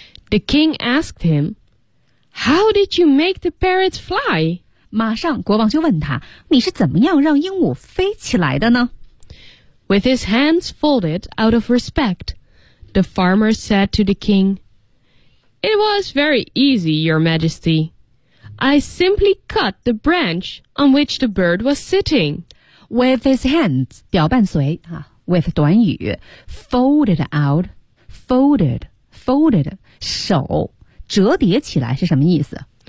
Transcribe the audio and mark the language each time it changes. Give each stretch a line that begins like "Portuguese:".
English: The king asked him, How did you make the parrots fly?
Chinese: 马上国王就问他，你是怎么样让鹦鹉飞起来的呢？
English: With his hands folded out of respect, the farmer said to the king,It was very easy, Your Majesty. I simply cut the branch on which the bird was sitting. With his hands,
Chinese: 表伴随、with 短语
English: folded out, folded,
Chinese: 手折叠起来是什么意思？